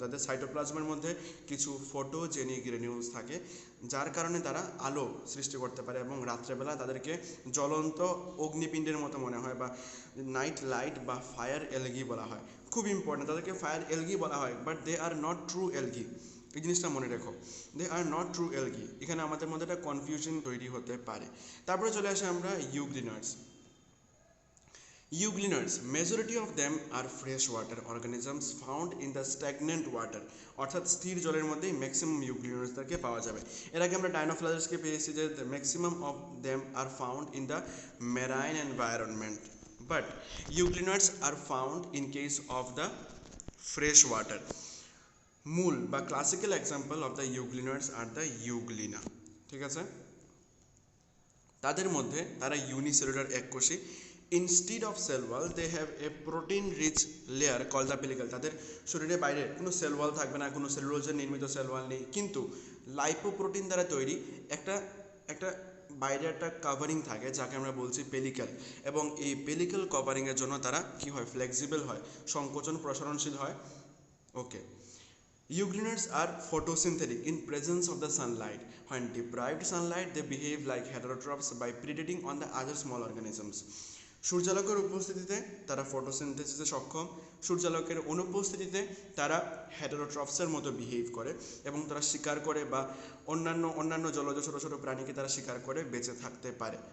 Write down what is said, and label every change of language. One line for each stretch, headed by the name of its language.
Bangla: তাদের সাইটোপ্লাজমের মধ্যে কিছু ফটোজেনিক গ্রেনিউলস থাকে, যার কারণে তারা আলো সৃষ্টি করতে পারে এবং রাত্রেবেলা তাদেরকে জ্বলন্ত অগ্নিপিণ্ডের মতো মনে হয় বা নাইট লাইট বা ফায়ার এলগি বলা হয়। খুব ইম্পর্টেন্ট, তাদেরকে ফায়ার এলগি বলা হয়,
English: But they are not true algae.
Bangla: এই জিনিসটা মনে রেখো,
English: They are not true algae.
Bangla: এখানে আমাদের মধ্যে একটা কনফিউশন তৈরি হতে পারে। তারপরে চলে আসে আমরা ইউগ্লিনার্স।
English: Euglenids, majority of them are freshwater organisms found in the stagnant water,
Bangla: অর্থাৎ স্থির জলের মধ্যেই ম্যাক্সিমাম ইউগ্লিনার্সদেরকে পাওয়া যাবে। এর আগে আমরা ডাইনোফ্লাজেলসকে পেয়েছি যে
English: the maximum of them are found in the marine environment, but euglenids are found in case of the fresh water. মূল বা classical example of the euglenas are the euglena.
Bangla: ঠিক আছে, তাদের মধ্যে তারা ইউনিসেলুলার এককোষী।
English: Instead of cell wall they have a protein rich layer call the pellicle.
Bangla: তাদের শরীরের বাইরে কোনো সেল ওয়াল থাকবে না, কোনো সেলুলোজের নির্মিত সেল ওয়াল নেই, কিন্তু লাইপোপ্রোটিন দ্বারা তৈরি একটা বাইরে একটা কাভারিং থাকে, যাকে আমরা বলছি পেলিকেল, এবং এই পেলিকেল কভারিংয়ের জন্য তারা কি হয়, ফ্লেক্সিবল হয়, সংকোচন প্রসারণশীল হয়।
English: Okay, Euglenids are photosynthetic in presence of the sunlight. When deprived sunlight, they behave like heterotrophs by predating on the other small organisms.
Bangla: সূর্যালোকের উপস্থিতিতে তারা ফটোসিনথেসিসে সক্ষম, সূর্যালোকের অনুপস্থিতিতে তারা হেটেরোট্রফসের মতো বিহেভ করে এবং তারা শিকার করে বা অন্যান্য জলজ ছোট ছোট প্রাণীকে তারা শিকার করে বেঁচে থাকতে পারে।